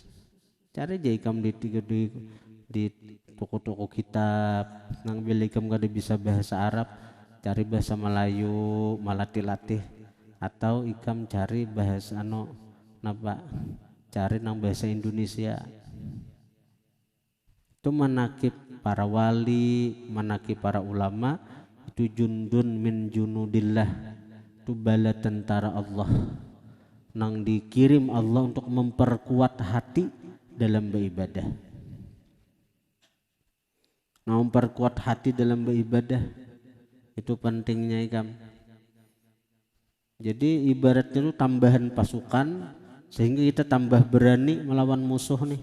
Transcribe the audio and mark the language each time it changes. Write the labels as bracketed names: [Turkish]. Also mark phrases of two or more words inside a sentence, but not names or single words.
[Banjar] Cari aja ikam di toko-toko kitab, nang bila ikam gak bisa bahasa Arab, cari bahasa Melayu, malatih-latih, atau ikam cari bahasa cari nang bahasa Indonesia. Itu manakib para wali, manakib para ulama, itu [Arabic] جند من جنود الله, [Banjar] itu bala tentara Allah nang dikirim Allah untuk memperkuat hati dalam beribadah. Nah, memperkuat hati dalam beribadah itu pentingnya ikam. Jadi ibaratnya itu tambahan pasukan sehingga kita tambah berani melawan musuh nih.